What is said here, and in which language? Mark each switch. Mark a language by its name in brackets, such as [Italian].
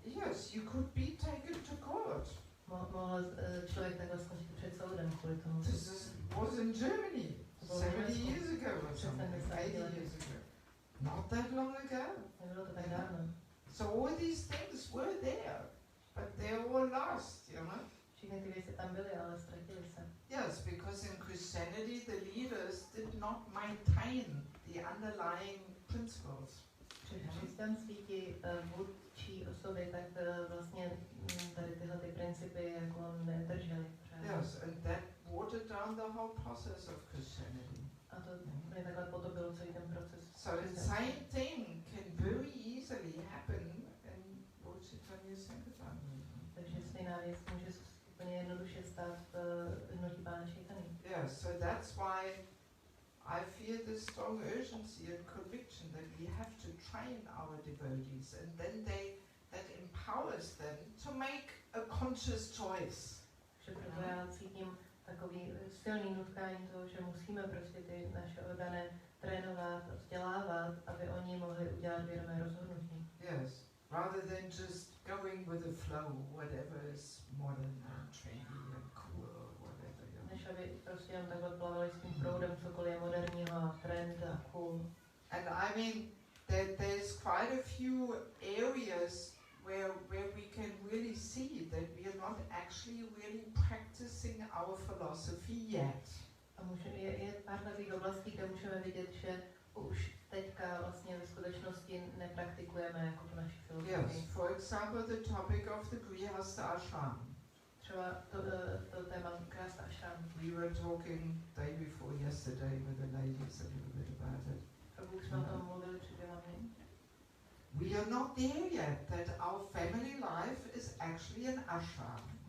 [English] Yes, you could be taken to court. [Czech] Mohl člověk takhle skončit před soudem kvůli tomu. [English] This was in Germany 70 years ago or something, 80 years ago. Not that long ago. [Czech] Nebylo to tak dávno. [English] So all these things were there, but they're all lost, you know. [Czech] Všechny ty věci tam byly, ale ztratily se. [English] Yes, because in Christianity the leaders did not maintain the underlying principles. [Czech] Při křesťanství ti vůdčí osoby tak vlastně tady tyhle ty principy jako nedržely. [English] Yes, and that watered down the whole process of Christianity. [Czech] A to mě takhle podobilo celý ten proces. [English] So the same thing can very easily happen in Chaitanya Sankirtan. [Czech] Takže stejná věc může úplně jednoduše stát v hnutí Pána Chaitanya. [English] Yeah, so that's why I feel this strong urgency and conviction that we have to train our devotees, and then that empowers them to make a conscious choice. [Czech] Že proto já cítím takový silný nutkání toho, že musíme prostě ty naše orgány trénovat, vzdělávat, aby oni mohli udělat vědomé rozhodnutí. [English] Yes, rather than just going with the flow, whatever is modern and trendy and cool or whatever. Yeah. [Czech] Než aby prostě jen takhle plavali s tím proudem, cokoliv je moderního a trend a cool. [English] And I mean, there's quite a few areas where we can really see that we are not actually really practicing our philosophy yet. [Czech] A je pár takových oblastí, kde můžeme vidět, že už teďka vlastně ve skutečnosti nepraktikujeme jako tu naši filozofii. [English] Yes, for example, the topic of the Grihastha ashram. [Czech] Třeba to téma Grihastha ashram. [English] We were talking day before yesterday with the ladies a little bit about it. [Czech] Už jsme o tom mluvili před 2 dny. [English] We are not there yet, that our family life is actually an ashram.